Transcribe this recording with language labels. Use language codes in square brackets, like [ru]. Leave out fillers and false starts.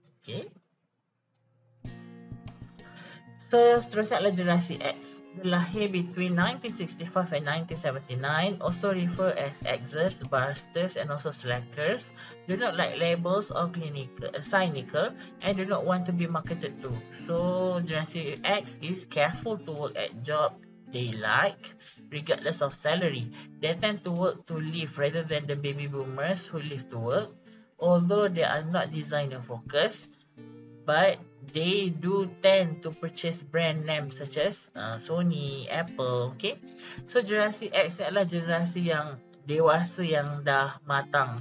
[ms] Okay, so seterusnya adalah generasi X. [en] Lahir between 1965 and 1979, also referred as Xers, Busters, and also Slackers. Do not like labels or cynical, and do not want to be marketed to. So generasi X is careful to work at job they like, regardless of salary. They tend to work to live rather than the baby boomers who live to work. Although they are not designer focused, but they do tend to purchase brand names such as Sony, Apple. [ms] Okay, so generasi X adalah generasi yang dewasa, yang dah matang.